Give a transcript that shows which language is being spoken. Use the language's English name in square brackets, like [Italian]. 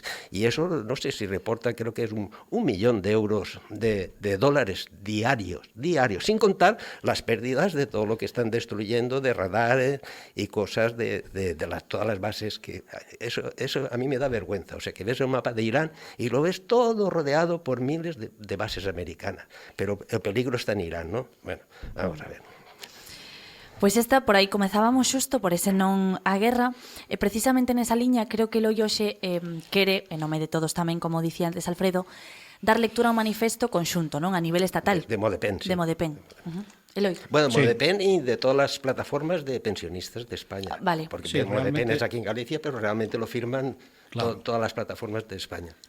[Spanish] y eso, no sé si reporta, creo que es un millón de euros de dólares diarios, sin contar las pérdidas de todo lo que están destruyendo, de radares y cosas de todas las bases, que eso a mí me da vergüenza, o sea, que ves el mapa de Irán y lo ves todo rodeado por miles de bases americanas, pero el peligro está en Irán, ¿no? Bueno, vamos a ver. [Galician] Pois esta, por aí comezábamos xusto por ese non á guerra, e precisamente nesa liña creo que Eloi hoxe quere, en nome de todos tamén, como dicía antes Alfredo, dar lectura a un manifesto conxunto, non? A nivel estatal. [Spanish] De Modepen, sí. De Modepen. Eloi. Bueno, Sí. Modepen y de todas las plataformas de pensionistas de España. Vale. Porque Sí, Modepen realmente- es aquí en Galicia, pero realmente lo firman Claro. todas las plataformas de España.